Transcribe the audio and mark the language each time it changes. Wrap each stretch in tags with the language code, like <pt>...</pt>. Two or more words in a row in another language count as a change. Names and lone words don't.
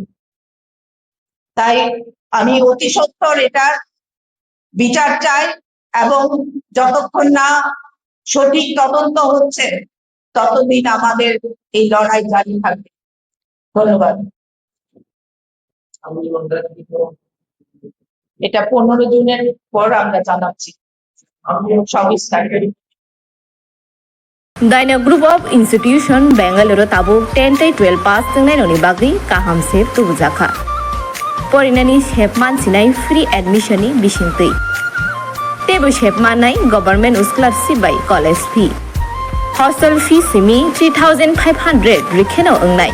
<bn>তাই আমি অতি সত্বর এটার বিচার চাই, এবং যতক্ষণ না সঠিক তদন্ত হচ্ছে ততদিন আমাদের এই লড়াই জারি থাকবে। ধন্যবাদ। এটা 15 জুনের পর আমরা জানাচ্ছি সবিস্তারে।</bn> <trp>Daina Group of Institution Bangalore tabu 10-12 pass tengnai noni bagri kaham sep tubujaka. Porinani shepman sinai</trp> <en>free admission</en> <trp>ni bisingtui. Tebu shepman nai</trp> <en>government scholarship</en> <trp>by</trp> <en>college fee. Hostel fee</en> <trp>simi 3,500 rikheno ongnai.</trp>